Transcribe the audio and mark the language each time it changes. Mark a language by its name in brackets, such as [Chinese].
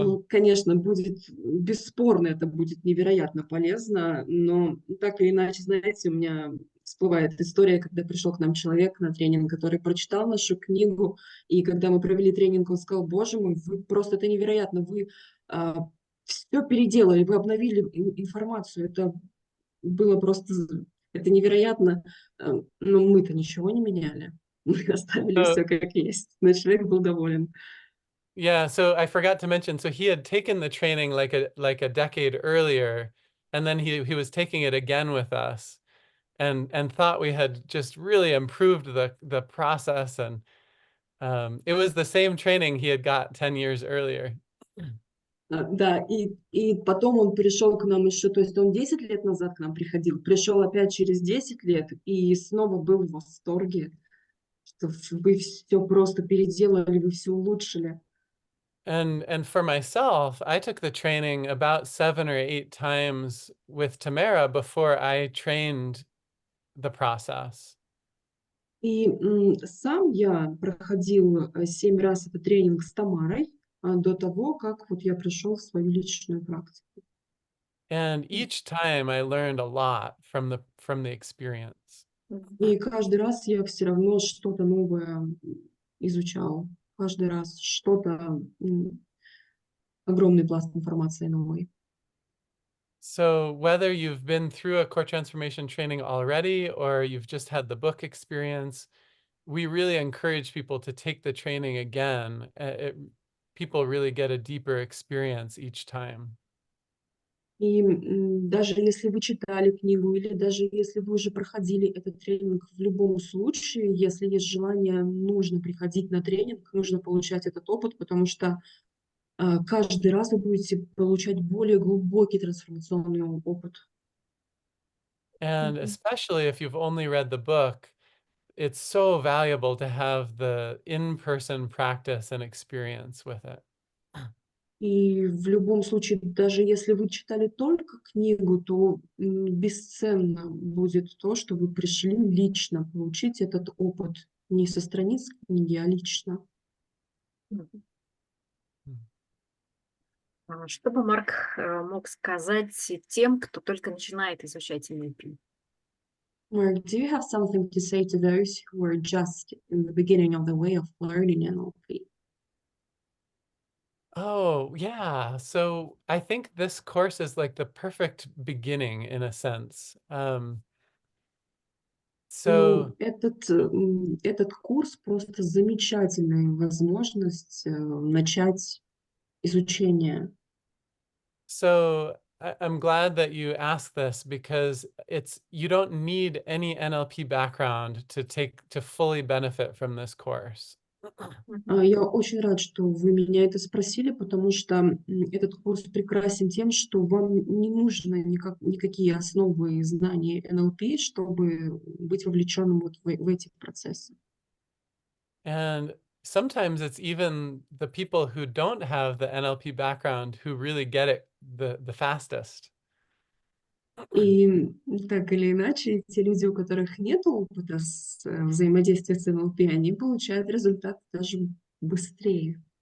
[Russian] Конечно, будет бесспорно, это будет невероятно полезно, но так или иначе, знаете, у меня всплывает история, когда пришел к нам человек на тренинг, который прочитал нашу книгу, и когда мы провели тренинг, он сказал: «Боже мой, вы просто, это невероятно, вы все переделали, вы обновили информацию, это было просто, это невероятно, но мы-то ничего не меняли, мы оставили [English] So, [Russian] все как есть», но человек был доволен. [English] yeah, so I forgot to mention, so he had taken the training like a decade earlier, and then he was taking it again with us, and thought we had just really improved the process, and it was the same training he had got 10 years earlier. [Russian] Да, и потом он пришел к нам еще, то есть он 10 лет назад к нам приходил, пришел опять через 10 лет и снова был в восторге, что вы все просто переделали, вы все улучшили. [English] And for myself, I took the training about 7 or 8 times with Tamara before I trained the process. [Russian] И сам я проходил 7 раз этот тренинг с Тамарой до того, как вот я пришел в свою личную практику. [English] And each time I learned a lot from the experience. [Russian] И каждый раз я все равно что-то новое изучал. Каждый раз что-то, огромный пласт информации новой. [English] So whether you've been through a core transformation training already or you've just had the book experience, we really encourage people to take the training again. People really get a deeper experience each time. [Russian] И даже если вы читали книгу или даже если вы уже проходили этот тренинг, в любом случае, если есть желание, нужно приходить на тренинг, нужно получать этот опыт, потому что каждый раз вы будете получать более глубокий трансформационный опыт. [English] And especially if you've only read the book, it's so valuable to have the in-person practice and experience with it. [Russian] И в любом случае, даже если вы читали только книгу, то бесценно будет то, что вы пришли лично получить этот опыт не со страниц книги, а лично. Мгм. Mm. Что бы Марк мог сказать тем, кто только начинает изучать NLP? [English] Mark, do you have something to say to those who are just in the beginning of the way of learning NLP? Oh, yeah. So I think this course is like the perfect beginning in a sense. So, [Russian] Этот курс просто замечательная возможность начать изучение. [English] so I'm glad that you asked this because you don't need any NLP background to fully benefit from this course. Мгм. [Russian] Я очень рад, что вы меня это спросили, потому что этот курс прекрасен тем, что вам не нужно никакие основы и знания НЛП, чтобы быть вовлеченным вот в эти процессы. [English] And sometimes it's even the people who don't have the NLP background who really get it the fastest. [Russian] И так или иначе, те люди, у которых нет опыта взаимодействия с НЛП, они получают результат даже быстрее.